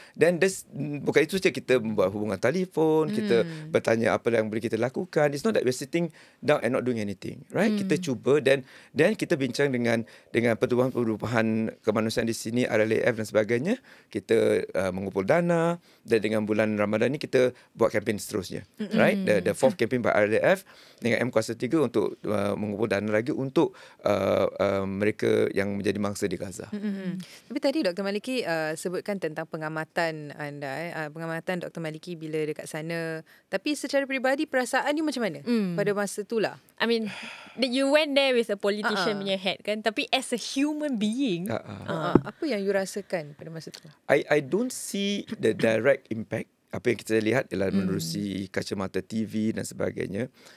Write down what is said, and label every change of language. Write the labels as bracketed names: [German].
[Malay] Dan bukan itu saja, kita membuat hubungan telefon, kita bertanya apa yang boleh kita lakukan. [English] It's not that we're sitting down and not doing anything, right? [Malay] Kita cuba, dan kita bincang dengan pertubuhan-pertubuhan kemanusiaan di sini, RLAF dan sebagainya. Kita mengumpul dana, dan dengan bulan Ramadan ni kita buat kempen seterusnya, right? [English] The fourth campaign by [Malay] RLAF dengan M Kuasa 3 untuk mengumpul dana lagi untuk mereka yang menjadi mangsa di Gaza. Tapi tadi Dr. Maliki sebutkan tentang pengamatan anda, pengamatan Dr. Maliki bila dekat sana. Tapi secara peribadi, perasaan ni macam mana pada masa tu lah? [English] I mean, you went there with a politician [Malay] punya [English] head [Malay] kan, tapi [English] as a human being, [Malay] apa yang you rasakan pada masa tu? [English] I don't see the direct impact. [Malay] Apa yang kita lihat ialah menerusi kacamata TV dan sebagainya.